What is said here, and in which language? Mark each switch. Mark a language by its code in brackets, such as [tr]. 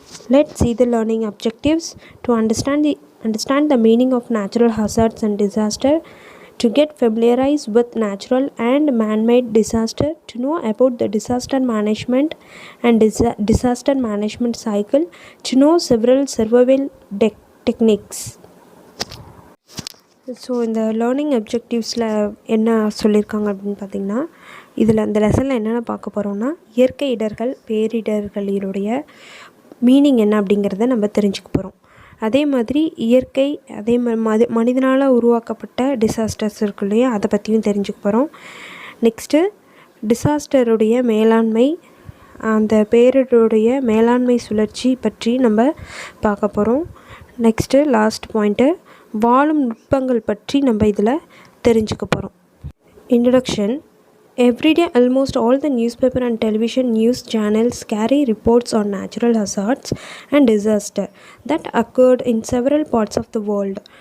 [en] Let's see the learning objectives to understand the meaning of natural hazards and disaster, to get familiarized with natural and man-made disaster, to know about the disaster management and disaster management cycle, to know several survival techniques. [ta] So இந்த learning அப்ஜெக்டிவ்ஸில் என்ன சொல்லியிருக்காங்க அப்படின்னு பார்த்திங்கன்னா, இதில் அந்த லெசனில் என்னென்ன பார்க்க போகிறோம்னா, இயற்கை இடர்கள் பேரிடர்களினுடைய மீனிங் என்ன அப்படிங்கிறத நம்ம தெரிஞ்சுக்க போகிறோம். அதே மாதிரி இயற்கை, அதே மாதிரி மனிதனால் உருவாக்கப்பட்ட டிசாஸ்டர்ஸ் இருக்கு இல்லையா, அதை பற்றியும் தெரிஞ்சுக்க போகிறோம். நெக்ஸ்ட்டு டிசாஸ்டருடைய மேலாண்மை, அந்த பேரிடருடைய மேலாண்மை சுழற்சி பற்றி நம்ம பார்க்க போகிறோம். நெக்ஸ்ட்டு லாஸ்ட் பாயிண்ட்டு வாழும் நுட்பங்கள் பற்றி நம்ம இதில் தெரிஞ்சுக்க போகிறோம். [en] Introduction. Every day, almost all the newspaper and television news channels carry reports on natural hazards and disaster that occurred in several parts of the world.